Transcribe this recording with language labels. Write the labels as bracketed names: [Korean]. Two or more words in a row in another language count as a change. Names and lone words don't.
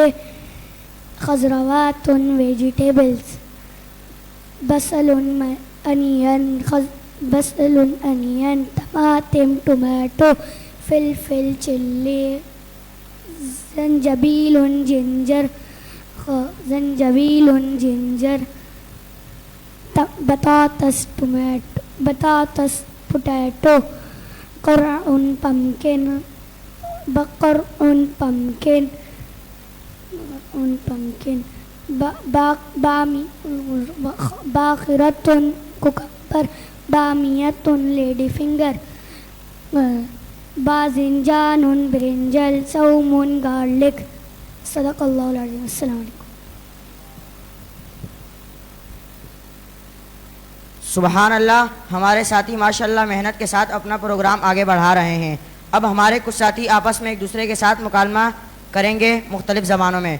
[Arabic] خضروات ویجیٹیبلز، بصل انین، ٹماٹم ٹومیٹو، فلفل چلی، زنجبیل جنجر، batatas potato, qar'un pumpkin, baqar'un pumpkin, bakhiratun cucumber, bamiyatun ladyfinger, bazinjanun brinjal, saumun garlic. صدق الله العظيم. السلام عليكم. [Urdu] سبحان اللہ. ہمارے ساتھی ماشاءاللہ محنت کے ساتھ اپنا پروگرام آگے بڑھا رہے ہیں. اب ہمارے کچھ ساتھی آپس میں ایک دوسرے کے ساتھ مکالمہ کریں گے مختلف زبانوں میں.